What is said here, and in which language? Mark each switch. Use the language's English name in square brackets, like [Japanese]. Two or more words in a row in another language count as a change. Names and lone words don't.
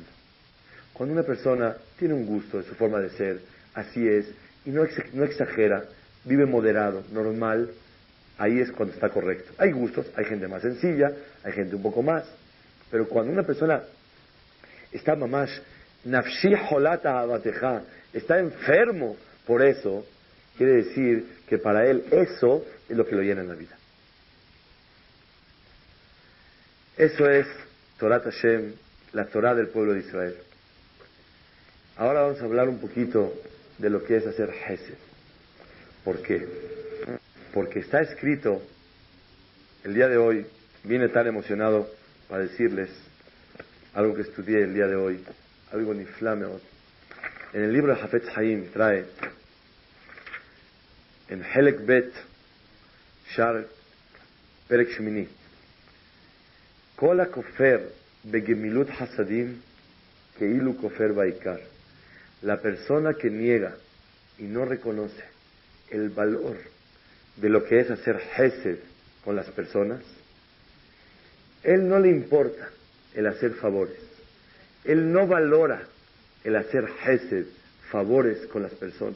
[Spanish] Cuando una persona tiene un gusto de su forma de ser, así es, y no exagera, vive moderado, normal, ahí es cuando está correcto. Hay gustos, hay gente más sencilla, hay gente un poco más, pero cuando una persona está mamash, [Hebrew] נפשי חולת אהבתך, [Spanish] está enfermo por eso, quiere decir que para él eso es lo que lo llena en la vida. Eso es [Hebrew] תורת השם, [Spanish] la Torah del pueblo de Israel. Ahora vamos a hablar un poquito de lo que es hacer Hesed. ¿Por qué? Porque está escrito, el día de hoy, vine tan emocionado para decirles algo que estudié el día de hoy, algo niflameot. En el libro de Hafetz Haim trae, en [Hebrew] חלק ב׳ שער פרק שמיני כל הכופר בגמילות חסדים כאילו כופר בעיקר. [Spanish] La persona que niega y no reconoce el valor de lo que es hacer Hesed con las personas, él no le importa el hacer favores. Él no valora el hacer Hesed, favores con las personas.